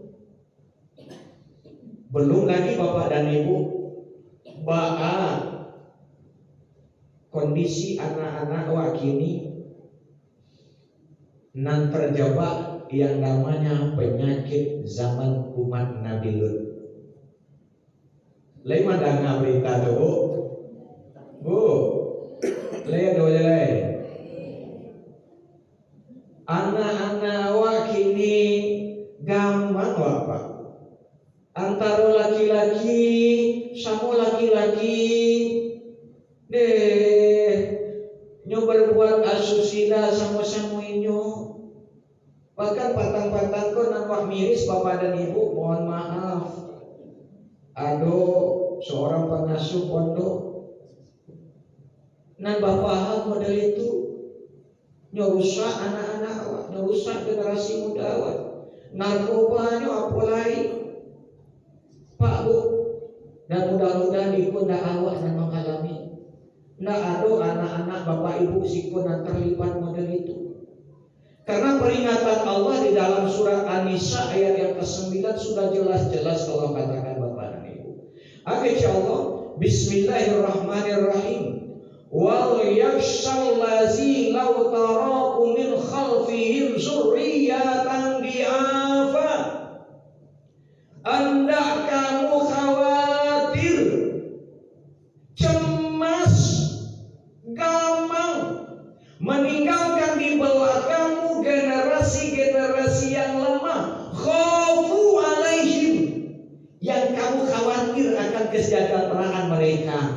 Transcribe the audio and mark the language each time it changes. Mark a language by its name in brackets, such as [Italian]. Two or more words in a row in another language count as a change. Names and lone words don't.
[Indonesian] Belum lagi Bapak dan Ibu, kondisi anak-anak wakini nan terjebak yang namanya penyakit zaman umat Nabi Lut. [Minangkabau] Lai madanga berita tu Bu, lai do lai. [Indonesian] Anak-anak awak kini gampang apa? [Minangkabau] Antara laki-laki sama laki-laki deh nyo berbuat asusila sama-sama inyo. Bahkan patang-patang ko nampak miris bapak dan ibu, mohon maaf. Aduh, seorang pengasuh pondok nan bapak model itu nyorusak anak-anak awak, nyorusak generasi muda awak. [Indonesian] Narkobanya apa lain Pak Bu, dan mudah-mudahan ikut ndak awak dan mengalami ndak ada anak-anak bapak ibu sikun yang terlibat model itu. Karena peringatan Allah di dalam surah An-Nisa ayat yang ke-9 sudah jelas-jelas Allah katakan bapak dan ibu. [Arabic] إن شاء الله بسم الله الرحمن الرحيم. وليخش الذين لو تركوا من خلفهم ذرية ضعافا. [Indonesian] Anda kamu khawatir, cemas, gamang meninggalkan di belakangmu generasi-generasi yang lemah. [Arabic] خافوا عليهم, [Indonesian] yang kamu khawatir akan kesejahteraan mereka.